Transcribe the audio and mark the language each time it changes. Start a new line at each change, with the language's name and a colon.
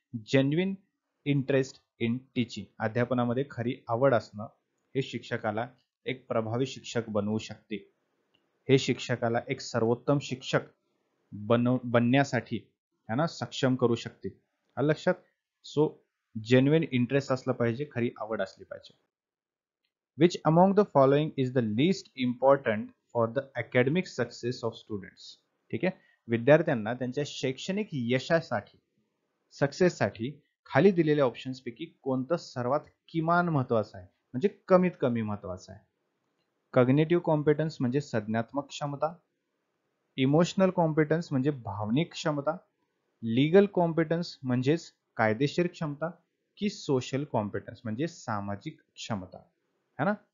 Marathi: Genuine interest in teaching, अध्यापनामध्ये खरी आवड असणं हे शिक्षकाला एक प्रभावी शिक्षक बनवू शकते. हे शिक्षकाला एक सर्वोत्तम शिक्षक बनण्यासाठी है ना सक्षम करू शकते. आलं लक्षात? सो जेन्युइन इंटरेस्ट असलं पाहिजे, खरी आवड असली पाहिजे.
English: Which among the following is the least important for the academic success of students?
Marathi: ठीक आहे, विद्यार्थ्यांना त्यांच्या शैक्षणिक यशासाठी, सक्सेससाठी खाली दिलेल्या ऑप्शन्स पैकी कोणतं सर्वात किमान महत्वाचं आहे, म्हणजे कमीत कमी महत्वाचं आहे? कॉग्निटिव्ह कॉम्पिटन्स म्हणजे संज्ञात्मक क्षमता, इमोशनल कॉम्पिटन्स म्हणजे भावनिक क्षमता, लीगल कॉम्पिटन्स म्हणजेच कायदेशीर क्षमता, की सोशल कॉम्पिटन्स म्हणजे सामाजिक क्षमता, है ना?